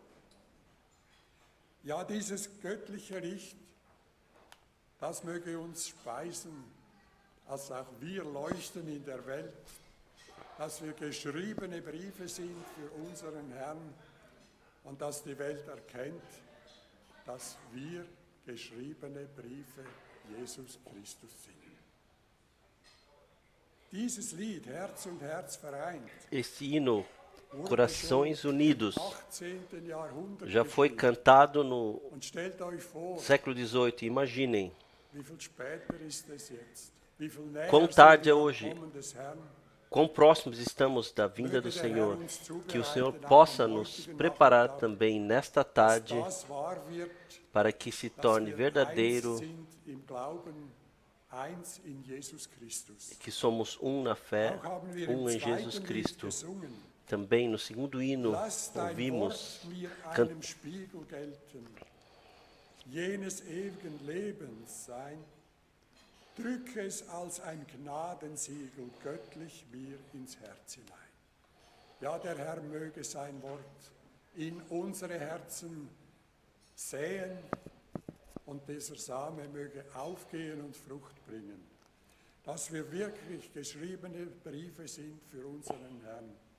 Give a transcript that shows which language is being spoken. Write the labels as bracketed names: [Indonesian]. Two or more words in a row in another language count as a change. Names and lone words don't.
[German] Ja, dieses göttliche Licht, das möge uns speisen, dass auch wir leuchten in der Welt, dass wir geschriebene Briefe sind für unseren Herrn und dass die Welt erkennt, dass wir geschriebene Briefe Jesus Christus sind. Dieses Lied, Herz und Herz vereint, [Portuguese] Esse hino, [German] wurde [Portuguese] Corações [German] schon im [Portuguese] Unidos, [German] 18. Jahrhundert [Portuguese] já foi [German] geschrieben. [Portuguese] cantado no [German] Und stellt euch vor, [Portuguese] século XVIII. Imaginem [German] wie viel später ist es jetzt? Wie viel näher [Portuguese] quão [German] sind [Portuguese] tarde é [German] wir am [Portuguese] hoje, [German] Kommen des Herrn? [Portuguese] quão próximos estamos da vinda do [German] Möge der Herr [Portuguese] Senhor. [German] uns [Portuguese] Que o Senhor [German] zubereiten, auch [Portuguese] possa [German] am [Portuguese] nos [German] heutigen [Portuguese] preparar [German] Nachmittag, [Portuguese] também nesta [German] dass [Portuguese] tarde [German] das wahr wird, [Portuguese] para que se [German] dass [Portuguese] torne [German] wir eins [Portuguese] verdadeiro [German] sind im Glauben, eins in Jesus Christus. [Portuguese] que somos na fé, [German] Auch haben wir im [Portuguese] em Jesus [German] zweiten Lied [Portuguese] Cristo. [German] gesungen. [Portuguese] Também no segundo hino [German] Lass dein [Portuguese] ouvimos [German] Wort mir [Portuguese] can- [German] einem Spiegel gelten, jenes ewigen Lebens sein. Drück es als ein Gnadensiegel göttlich mir ins Herz hinein. Ja, der Herr möge sein Wort in unsere Herzen säen und dieser Same möge aufgehen und Frucht bringen, dass wir wirklich geschriebene Briefe sind für unseren Herrn.